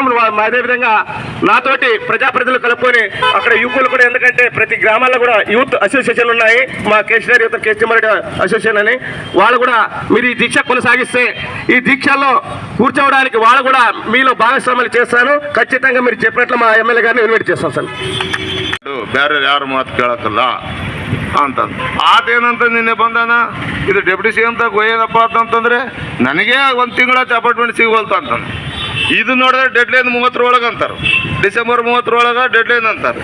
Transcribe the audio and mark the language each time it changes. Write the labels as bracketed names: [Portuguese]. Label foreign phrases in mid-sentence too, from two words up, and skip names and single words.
[Telugu] అదేవిధంగా నాతోటి ప్రజలు కలుపుకొని అక్కడ యువకులు కూడా, ఎందుకంటే ప్రతి గ్రామాల్లో కూడా [English] youth associations [Telugu] ఉన్నాయి, మా కేసీఆర్ యూత్ కేసీఆర్ అసోసియేషన్ అని. వాళ్ళు కూడా మీరు ఈ దీక్ష కొనసాగిస్తే ఈ దీక్షల్లో కూర్చోవడానికి వాళ్ళు కూడా మీలో భాగస్వామ్యాలు చేస్తాను. ఖచ్చితంగా మీరు చెప్పినట్లు మా ఎమ్మెల్యే గారిని ఇన్వైట్ చేస్తాం సార్. [Kannada] ಬೇರೆ ಯಾರು ಮಾತು ಕೇಳಕ್ಕಲ್ಲ ಅಂತ ಆತೇನಂತ ನಿನ್ನೆ ಬಂದಾನ, ಇದು [English] deputy CM [Kannada] ತಾಗ ಹೋಯ್ಯದಪ್ಪ ಅಂತಂದ್ರೆ ನನಗೆ 1 ತಿಂಗಳ ಅಪಾರ್ಟ್ಮೆಂಟ್ ಸಿಗೋಲ್ತ ಅಂತಂದು. ಇದು ನೋಡಿದ್ರೆ ಡೆಡ್ಲೈನ್ 30 ಒಳಗೆ ಅಂತಾರೆ, ಡಿಸೆಂಬರ್ 30 ಒಳಗೆ ಡೆಡ್ಲೈನ್ ಅಂತಾರೆ.